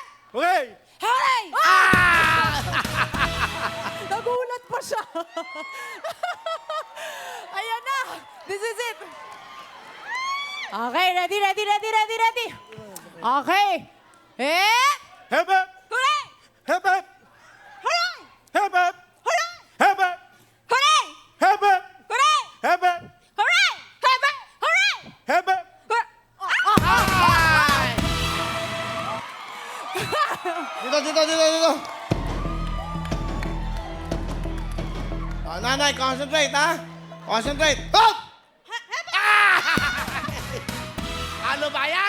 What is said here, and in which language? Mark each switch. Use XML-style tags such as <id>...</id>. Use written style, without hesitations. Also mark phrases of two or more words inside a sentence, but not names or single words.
<en>Okay! Hooray!</en> <tl>Nagulat pa siya. Ayan na.</tl> <en>This is it. Okay, ready, ready, ready, ready, ready. Okay. Eh? Hep, hep! Hooray! Hep, hep! Hooray! Hep, hep! Hooray! Hep, hep! Hooray! Hep, hep! Hooray! Hep, hep! Hooray! Hooray! Hooray! Hep, hep!</en> <tl>Dito. Oh, nanay, concentrate, ha? Concentrate. Hop! Ano ba yan?</tl>